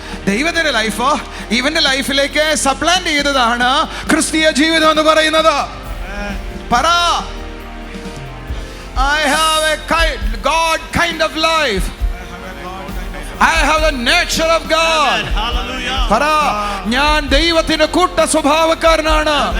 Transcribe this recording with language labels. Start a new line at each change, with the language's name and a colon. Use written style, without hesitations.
Malayalam: ദൈവത്തിന്റെ ലൈഫ് ഇവന്റെ ലൈഫിലേക്ക് സപ്ലാന്റ് ചെയ്തതാണ് ക്രിസ്തീയ ജീവിതം എന്ന് പറയുന്നത്. പറ,
English: I have a God kind of life. I have the nature of God.
Malayalam: പറ, ഞാൻ ദൈവത്തിന്റെ കൂട്ട സ്വഭാവക്കാരനാണ്.